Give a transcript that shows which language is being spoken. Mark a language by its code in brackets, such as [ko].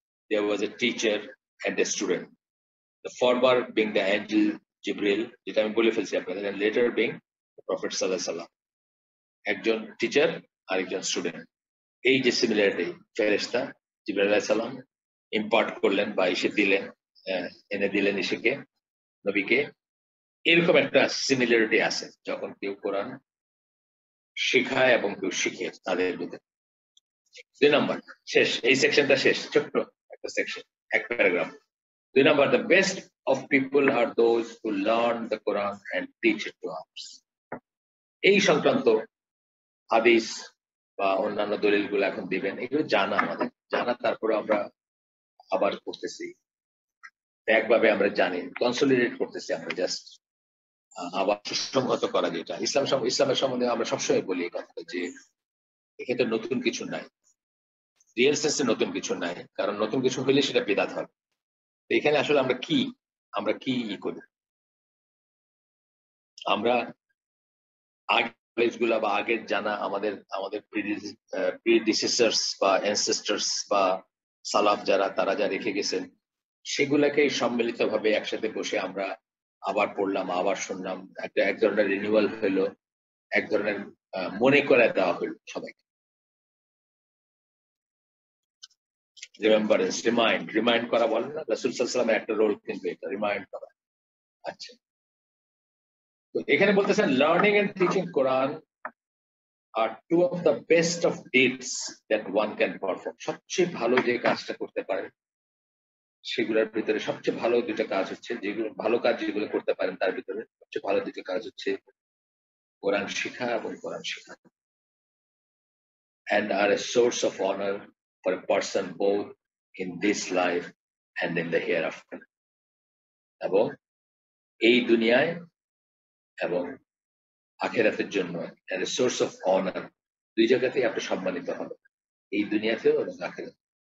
[en] There was a teacher and a student. The former being the angel Jibril, [bn] যেটা আমি বলে ফেলছি আপনাদের, [en] and later being the Prophet sallallahu alaihi wasallam. [bn] একজন teacher আর একজন student, এই যে সিমিলারিটি ফেরেশতা জিবরাইল আলাইহিস সালাম ইম্পার্ট করলেন বা এসে দিলেন, এনে দিলেন এসেকে নবীকে, এরকম একটা সিমিলারিটি আছে যখন কেউ কোরআন শেখায় এবং কেউ শিখে তাদের ভিতরে। 2 নাম্বার শেষ, এই সেকশনটা শেষ, ছোট্ট একটা সেকশন, এক paragraph. 2 number, [en] the best of people are those who learn the Quran and teach it to others. [bn] এই সংক্রান্ত হাদিস বা অন্যান্য দলিলগুলো এখন দিবেন, এগুলো জানা আমাদের জানা, তারপরে আমরা আবার করতেছি একভাবে, আমরা জানি কনসলিডেট করতেছি, আমরা জাস্ট আবার সুসংহত করা, যেটা ইসলামের সম্বন্ধে আমরা সবসময় বলি এই কথা যে এখানে নতুন কিছু নাই, রিয়েল সেন্সে নতুন কিছু নাই, কারণ নতুন কিছু হইলে সেটা বিদআত হবে। এখানে আসলে আমরা কি করি, আমরা গুলা বা আগের জানা আমাদের প্রিডিসেসরস বা অ্যানসেস্টরস বা সালাফ যারা, তারা যা রেখে গেছেন, সেগুলাকে সম্মিলিত ভাবে একসাথে বসে আমরা আবার পড়লাম, আবার শুনলাম, এক ধরনের রিনিউয়াল হইলো, এক ধরনের মনে করে দেওয়া হইলো সবাইকে। রিমেম্বারেন্স, রিমাইন্ড করা বলেন না, রাসূল সাল্লাল্লাহু আলাইহি ওয়াসাল্লামের একটা রোল কিন্তু এটা, রিমাইন্ড করা। আচ্ছা, তো এখানে বলতেছেন [en] Learning and teaching Quran are two of the best of deeds that one can perform. [bn] সবচেয়ে ভালো যে কাজটা করতে পারেন সেগুলোর ভিতরে সবচেয়ে ভালো দুটো কাজ হচ্ছে, যেগুলো ভালো কাজ যেগুলো করতে পারেন তার ভিতরে সবচেয়ে ভালো দুটো কাজ হচ্ছে কোরআন শিখা এবং কোরআন শিখা, [en] and are a source of honor for a person both in this life and in the hereafter. [bn] এবং এই দুনিয়ায় এবং আখেরাতের জন্য [en] and a source of honor, [bn] দুই জায়গাতেই আপনি সম্মানিত হবেন, এই দুনিয়াতেও এবং আখেরাতে।